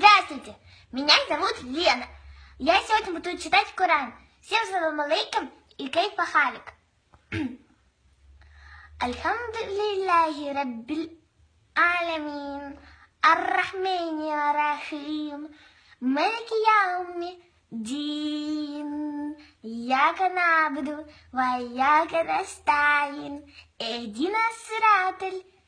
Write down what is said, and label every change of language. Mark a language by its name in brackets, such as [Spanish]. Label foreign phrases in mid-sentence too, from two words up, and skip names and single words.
[Russian] Здравствуйте, меня зовут Лена. Я сегодня буду читать Коран. Всем [Arabic] سلام عليكم [Russian] и [Arabic] كيف حالك. الحمد لله رب العالمين، الرحمن الرحيم، مالك يوم الدين، إياك نعبد وإياك نستعين، اهدنا الصراط